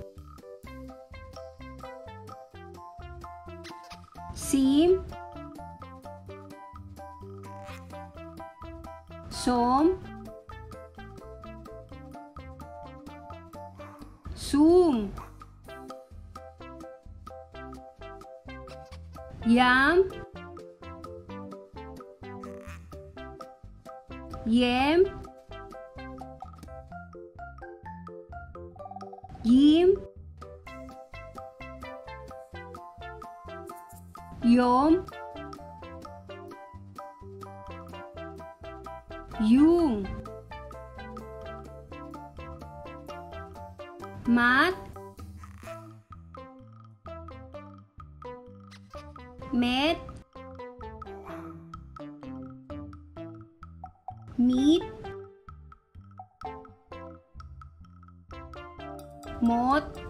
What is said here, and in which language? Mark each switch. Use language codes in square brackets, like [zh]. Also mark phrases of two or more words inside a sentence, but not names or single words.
[en] Sim. Som. Sum. Yam. Yem. Yim. Yom. Yung. Mat. Met. Meat. Mot.